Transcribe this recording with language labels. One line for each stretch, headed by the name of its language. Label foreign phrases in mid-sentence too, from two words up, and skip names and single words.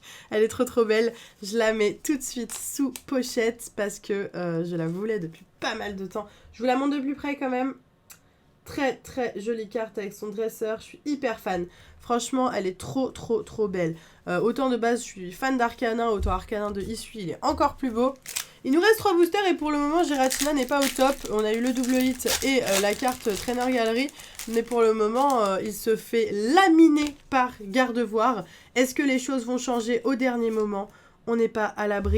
French: Elle est trop belle, je la mets tout de suite sous pochette parce que je la voulais depuis pas mal de temps. Je vous la montre de plus près quand même. Très jolie carte avec son dresseur, je suis hyper fan. Franchement, elle est trop belle. Autant de base, je suis fan d'Arcanin, autant Arcanin de Isui, il est encore plus beau. Il nous reste 3 boosters et pour le moment, Giratina n'est pas au top. On a eu le double hit et la carte Trainer Gallery. Mais pour le moment, il se fait laminer par Gardevoir. Est-ce que les choses vont changer au dernier moment? On n'est pas à l'abri.